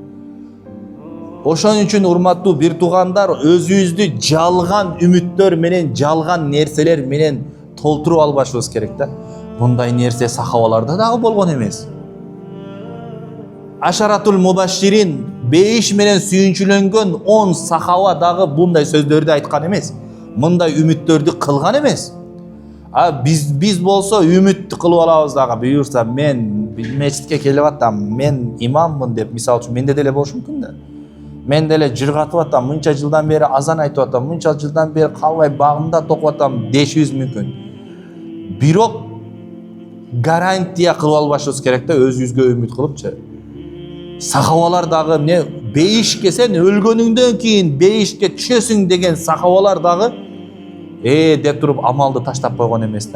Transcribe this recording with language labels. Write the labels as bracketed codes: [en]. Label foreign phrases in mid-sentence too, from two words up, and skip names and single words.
[ky] Ошон үчүн урматтуу бир туугандар, өзүбүздү жалган үмүттөр менен, жалган нерселер менен толтуруп албашыбыз керек да. Мындай нерсе сахабаларда дагы болгон эмес. Ашаратул мубашширин, бейиш менен сүйүнчүлөнгөн 10 сахаба дагы мындай сөздөрдү айткан эмес. Мындай үмүттөрдү кылган эмес. Биз болсо үмүт кылып алабыз дагы, буюрса мен мечитке келип атам, мен imamмын деп, misal үчүн менде деле болушу мүмкүн да. Мен деле жыргатып атам, мынча жылдан бери азан айтып атам, мынча жылдан бери калбай багымда токуп атам дешибиз мүмкүн. Бирок гарантия кылып албашыбыз керек да, өзүбүзгө үмүт кылыпчы. Сахабалар дагы эмне, бейишке сен өлгөнүңдөн кийин бейишке түшөсүң деген сахабалар дагы деп туруп амалды таштап койгон эмес да.